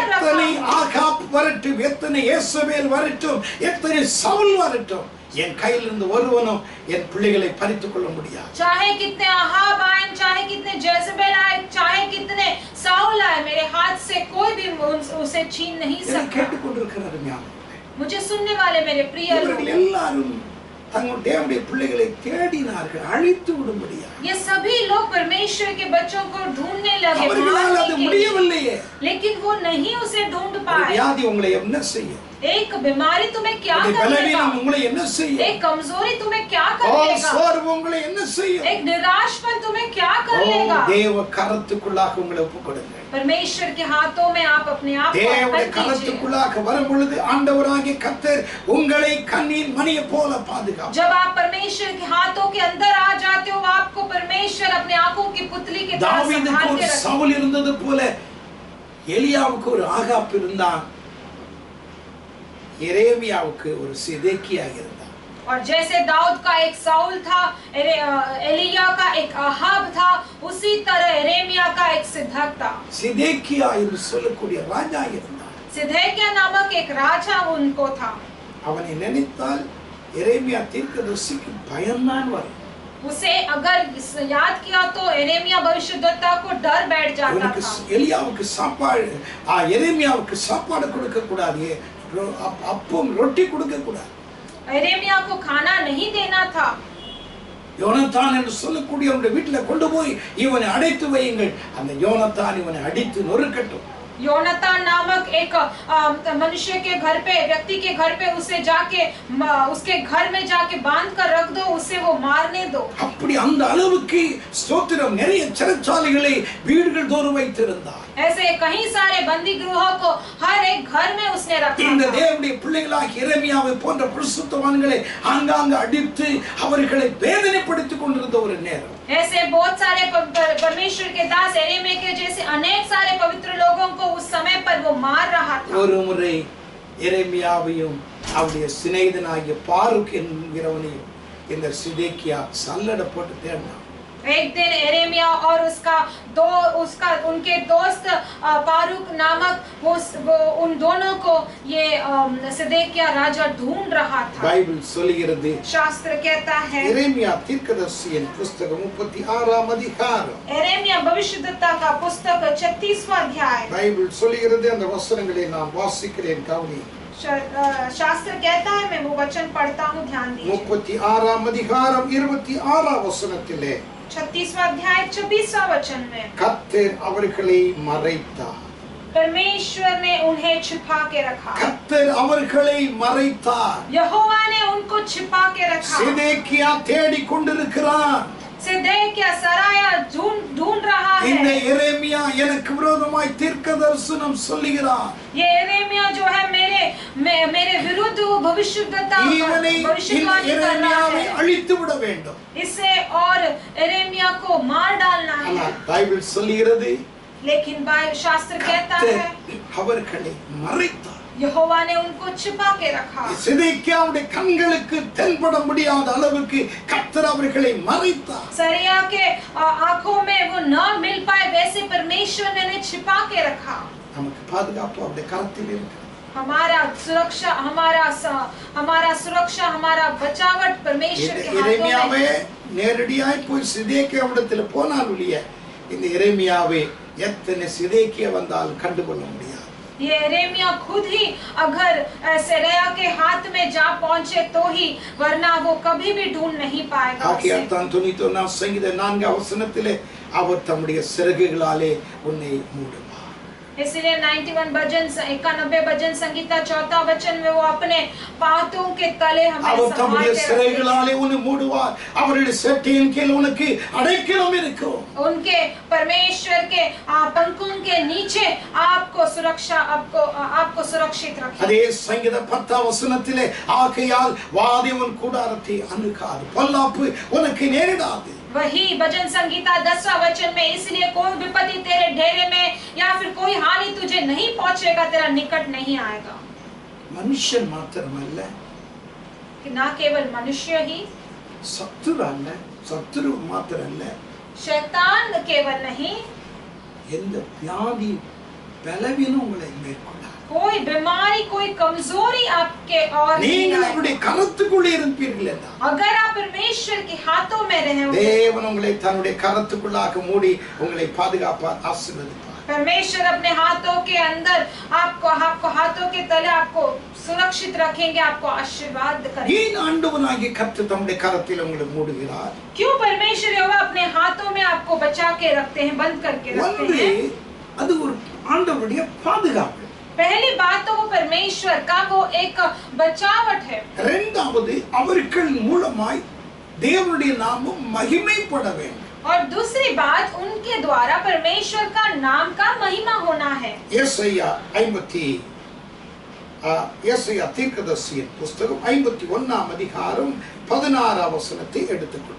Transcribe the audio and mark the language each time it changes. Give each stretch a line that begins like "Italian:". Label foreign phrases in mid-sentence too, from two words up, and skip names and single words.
Tamil: எத்தனை
Hindi: रखा।
Tamil: ஆகாப் வரட்டும், எத்தனை யேசபேல் வரட்டும், எத்தனை சவுல் வரட்டும், என் கையிலிருந்து ஒருவனும் என் பிள்ளைகளை பறித்துக் கொள்ள முடியாது.
Hindi: चाहे कितने आहाब आए, चाहे कितने जेजबेल आए, चाहे कितने साउल आए, मेरे हाथ से कोई भी उसे छीन नहीं
Tamil: இதை
Hindi: सकता।
Tamil: கேட்டுக்கொண்டிருக்கிற அருமையானவர்களே,
Hindi: मुझे सुनने वाले मेरे प्रिय
Tamil: இவர்கள்
Hindi: लोग,
Tamil: எல்லாரும் தங்கள் தேவனுடைய பிள்ளைகளை தேடினார்கள் அழித்து விடும்படியா.
Hindi: ये सभी लोग परमेश्वर के बच्चों को ढूंढने लगे,
Tamil: அவர்களால் அது
Hindi: मारने के लिए,
Tamil: முடியவில்லையே.
Hindi: लेकिन वो नहीं उसे ढूंढ
Tamil: ஒரு
Hindi: पाए।
Tamil: வியாதி உங்களை என்ன செய்யும்?
Hindi: एक बीमारी तुम्हें क्या
Tamil: ஒரு
Hindi: कर लेगा,
Tamil: பலவீனம் உங்களை என்ன செய்யும்?
Hindi: एक कमजोरी तुम्हें क्या कर ஓ, लेगा,
Tamil: சோர்வு உங்களை என்ன செய்யும்?
Hindi: एक निराशपन तुम्हें क्या ஓ, कर लेगा।
Tamil: தேவ கரத்துக்குள்ளாக உங்களை ஒப்புக்கொடுங்க.
Hindi: परमेश्वर के हाथों में आप अपने आप को
Tamil: தேவனுடைய
Hindi: अर्पण कीजिए।
Tamil: கரத்துக்குள்ளாக வரும் பொழுது ஆண்டவராகிய கர்த்தர் உங்களை கண்ணின் மணியை போல பாதுகாப்பார்.
Hindi: जब आप परमेश्वर के हाथों के अंदर आ जाते हो, आपको परमेश्वर अपने आंखों की पुतली के तरह
Tamil: தாவீதுக்கு
Hindi: संभाल
Tamil: ஒரு
Hindi: के रखता है।
Tamil: சவுல் இருந்தது போல எலியாவுக்கு ஒரு ஆகாப் இருந்தான், எரேமியாவுக்கு ஒரு சிதேக்கியா இருந்தான்.
Hindi: और जैसे दाऊद का एक साउल था, एलिया का एक आहाब था, उसी तरह एरेमिया का एक सिद्धक था।
Tamil: சிதேக்கியா என்று சொல்லக்கூடிய ராஜா இருந்தான்.
Hindi: सिदकिय्याह नामक एक राजा उनको था।
Tamil: அவனை நினைத்தால் எரேமியா தீர்க்கதரிசிக்கு பயம்தான் வரும்.
Hindi: उसे अगर याद किया तो एरेमिया भविष्यद्वक्ता को डर बैठ जाता
Tamil: இவனுக்கு
Hindi: था।
Tamil: எலியாவுக்கு சாப்பாடு எரேமியாவுக்கு சாப்பாடு கொடுக்க கூடாது, அப்பம் ரொட்டி கொடுக்க கூடாது.
Hindi: एरेमिया को खाना नहीं देना था।
Tamil: யோனத்தான் என்று சொல்லக்கூடிய அவனுடைய வீட்டில் கொண்டு போய் இவனை அடைத்து வையுங்கள், அந்த யோனத்தான் இவனை அடித்து நொறுக்கட்டும்.
Hindi: योनातान नामक एक मनुष्य के घर पे, व्यक्ति के घर पे उसे जाके उसके घर में जाके बांध कर रख दो, उसे वो मारने दो।
Tamil: அப்படி அந்த அளவுக்கு ஸ்தோத்திரம் நிறைய சிறைச்சாலைகளை வீடுகள் தோறும் வைத்திருந்தார்.
Hindi: ऐसे कई सारे बंदी गृहों को हर एक घर में उसने रखा
Tamil: இந்த
Hindi: था।
Tamil: தேவனுடைய பிள்ளைகளாகிய எரேமியாவை போன்ற பரிசுத்தவான்களை ஆங்காங்கு அடித்து அவர்களை வேதனைப்படுத்திக் கொண்டிருந்த ஒரு நேரம்.
Hindi: ऐसे बहुत सारे परमेश्वर के दास एरेमिया के जैसे अनेक सारे पवित्र लोगों को उस समय पर वो मार रहा था।
Tamil: ஒரு முறை எரேமியாவையும் அவருடைய சிநேகிதனாகிய பாருக் என்கிறவனையும் இந்த சிதேக்கியா சல்லடை போட்டு தேடினான்.
Hindi: एक दिन एरेमिया और उनके दोस्त पारुक नामक वो उन दोनों को ये सिदकिय्याह राजा ढूंढ रहा था।
Tamil: பைபிள் சொல்லுகிறது,
Hindi: शास्त्र कहता है,
Tamil: எரேமியா தீர்க்கதரிசியின் புத்தகம் 36ஆம் அதிகாரம்,
Hindi: एरेमिया भविष्यद्वक्ता का पुस्तक 36वां अध्याय,
Tamil: பைபிள் சொல்லுகிறது, அந்த வசனங்களை நான் வாசிக்கிறேன், கவனி.
Hindi: शास्त्र कहता है, मैं वो वचन पढ़ता हूँ, ध्यान दीजिए।
Tamil: 36ஆம் அதிகாரம் 26ஆம் வசனத்திலே
Hindi: 36वां अध्याय 26वां वचन में,
Tamil: கர்த்தர் அவர்களை மறைத்தார்.
Hindi: परमेश्वर ने उन्हें छिपा के रखा।
Tamil: கர்த்தர் அவர்களை மறைத்தார்.
Hindi: यहोवा ने उनको छिपा के रखा।
Tamil: சிதேக்கியா தேடிக் கொண்டிருக்கிறான்.
Hindi: सिदकिय्याह सराया ढूंढ रहा
Tamil: இந்த
Hindi: है।
Tamil: எரேமியா எனக்கு விரோதமாய் தீர்க்கதரிசனம் சொல்லுகிறான்.
Hindi: ये एरेमिया जो है मेरे विरुद्ध भविष्यद्वक्ता
Tamil: இவனை
Hindi: भविष्यवाणी कर रहा
Tamil: எரேமியாவை
Hindi: है।
Tamil: அழித்து விட வேண்டும்.
Hindi: इसे और एरेमिया को मार डालना है।
Tamil: ஆனால் பைபிள் சொல்லுகிறது,
Hindi: लेकिन शास्त्र कहता है,
Tamil: அவர்களை மறைத்தார்.
Hindi: यहोवा ने उनको छिपा के रखा।
Tamil: சிதேக்கியாவுடைய கண்களுக்கு தென்பட முடியாத அளவுக்கு கர்த்தர் அவர்களை மறைத்தார்.
Hindi: सरिया के आंखों में वो न मिल पाए, वैसे परमेश्वर ने उन्हें छिपा के रखा।
Tamil: நமக்கு பாதுகாப்பு அவருடைய கரத்தில் இருக்கிறது.
Hindi: हमारा सुरक्षा हमारा बचावट परमेश्वर के हाथों
Tamil: எரேமியாவே
Hindi: में है।
Tamil: நேரடியாய் போய் சிதேக்கியாவிடத்துல போனால் ஒழிய இந்த எரேமியாவை எத்தனை சிதேக்கியா வந்தால் கண்டுகொள்ள முடியாது.
Hindi: ये यिर्मयाह खुद ही अगर सिरिया के हाथ में जा पहुंचे तो ही, वरना वो कभी भी ढूंढ नहीं पाएगा उसे।
Tamil: ஆகையால் 94 சங்கீத 4 வசனத்திலே அவர் தம்முடைய சிறகுகளாலே உன்னை மூடுவார்.
Hindi: इसलिए 91 भजन संगीता 4 वचन में वो अपने पांतों के तले हमें
Tamil: அவர்
Hindi: संभाल
Tamil: தம்முடைய
Hindi: के
Tamil: சிறகுகளாலே உன்னை மூடுவார். அவருடைய செட்டையின் கீழ் உனக்கு அடைக்கலம் இருக்கும்.
Hindi: उनके परमेश्वर के पंखों के नीचे आपको सुरक्षित रखें।
Tamil: அதே சங்கீத 10 வசனத்திலே ஆகையால் வாதை உன் கூடாரத்தை அணுகாது, பொல்லாப்பு உனக்கு நேரிடாது.
Hindi: वही भजन संगीता 10वां वचन में, इसलिए कोई विपत्ति तेरे डेरे में या फिर कोई हानि तुझे नहीं पहुंचेगा, तेरा निकट नहीं आएगा।
Tamil: மனுஷன் மாத்திரமல்ல,
Hindi: कि ना केवल मनुष्य ही,
Tamil: சத்துரு அல்ல, சத்துரு மாத்திரமல்ல,
Hindi: शैतान केवल नहीं,
Tamil: எந்த வியாதி பலவீனம் உங்களை மேற்கொள்ளாது.
Hindi: कोई बीमारी कोई कमजोरी आपके और
Tamil: நீங்கள் அவருடைய கரத்துக்குள்ளே இருப்பீர்கள் என்றால்,
Hindi: अगर आप परमेश्वर के हाथों में रहे,
Tamil: தேவன் உங்களை தன்னுடைய கரத்துக்குள்ளாக மூடி உங்களை பாதுகாப்பார், ஆசீர்வதிப்பார்.
Hindi: परमेश्वर अपने हाथों के अंदर आपको हाथों के तले आपको सुरक्षित रखेंगे, आपको आशीर्वाद करेंगे।
Tamil: ஏன் ஆண்டவராகிய கர்த்தர் தம்முடைய கரத்தில் உங்களை மூடுகிறார்?
Hindi: क्यों परमेश्वर यहोवा अपने हाथों में आपको बचा के रखते हैं, बंद करके रखते
Tamil: ஒன்று,
Hindi: हैं?
Tamil: அது ஒரு ஆண்டவருடைய பாதுகாப்பு.
Hindi: पहली बात तो वो परमेश्वर का वो एक बचावट है।
Tamil: இரண்டாவது, அவர்கள் மூலமாய் தேவனுடைய நாமம் மகிமைப்பட வேண்டும்.
Hindi: और दूसरी बात, उनके द्वारा परमेश्वर का नाम का महिमा होना है।
Tamil: ஏசாயா தீர்க்கதரிசியின் புஸ்தகம் 51 அதிகாரம் 16 வசனத்தை எடுத்துக்கொள்வோம்.